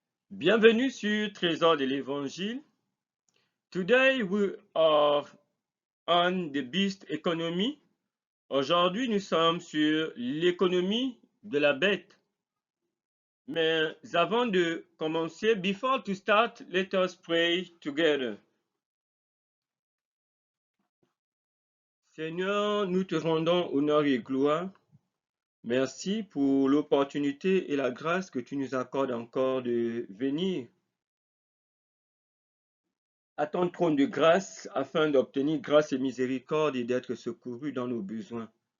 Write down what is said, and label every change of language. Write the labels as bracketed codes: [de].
[fr] Bienvenue sur Trésor de l'Évangile. [en] Today we are on the beast economy. [fr] Aujourd'hui, nous sommes sur l'économie de la bête. Mais avant de commencer, [en] before to start, let us pray together. [fr] Seigneur, nous te rendons honneur et gloire. Merci pour l'opportunité et la grâce que tu nous accordes encore de venir à ton trône de grâce afin d'obtenir grâce et miséricorde et d'être secourus dans nos besoins.